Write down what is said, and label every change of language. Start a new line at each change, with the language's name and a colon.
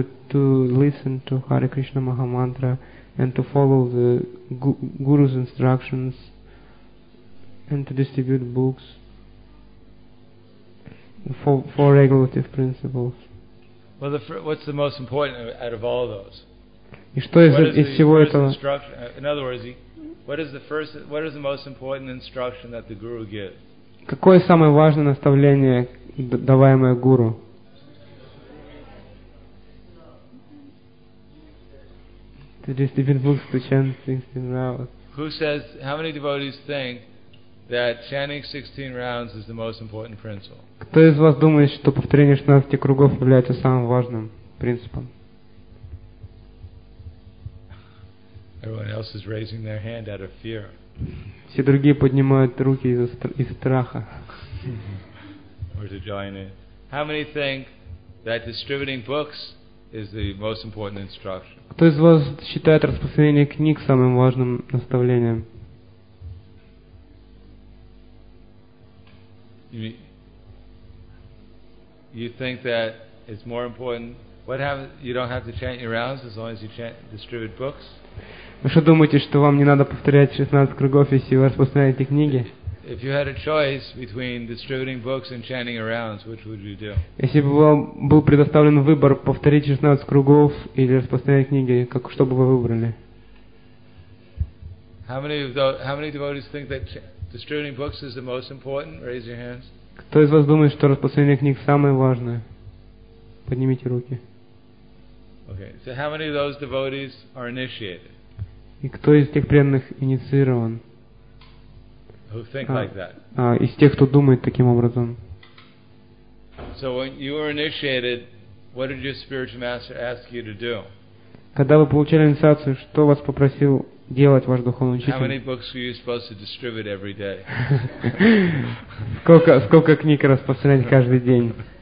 English: To listen to Hare Krishna Maha Mantra and to follow the Guru's instructions and to distribute books for regulative principles. Well, what's the most important out of all of those? What is the first instruction? In other words, what is the most important instruction that the guru gives?
Russian: Какое самое важное наставление, даваемое гуру?
English: To distribute books to chant 16 rounds. Who says, how many devotees think that chanting 16 rounds is the most important principle?
Russian: Кто из вас думает, что повторение 16 кругов является самым важным принципом?
English: Everyone else is raising their hand out of fear.
Russian: Все другие поднимают руки из страха.
English: Or to join in. How many think that distributing books is the most important instruction?
Russian: Кто из вас считает распространение книг самым важным наставлением?
English: You think that it's more important? What happens? You don't have to chant your rounds as long as you chant, distribute books.
Russian: Вы что думаете, что вам не надо повторять 16 кругов, если вы распространяете книги?
English: If you had a choice between distributing books and chanting your rounds, which would you do?
Russian: Если бы вам был предоставлен выбор повторить 16 кругов или распространять книги, как что бы вы выбрали?
English: How many devotees think that distributing books is the most important? Raise your hands.
Russian: Кто из вас думает, что распространение книг самое важное? Поднимите руки.
English: Okay. So how many of those devotees are initiated?
Russian: И кто из тех преданных инициирован?
English: who think like that.
Russian: Из тех, кто думает таким образом.
English: So when you were initiated, what did your spiritual master ask you to do?
Russian: Когда вы получили инициацию, что вас попросил делать ваш духовный учитель?
English: How many books were you supposed to distribute every day?
Russian: Сколько книг распространять каждый день?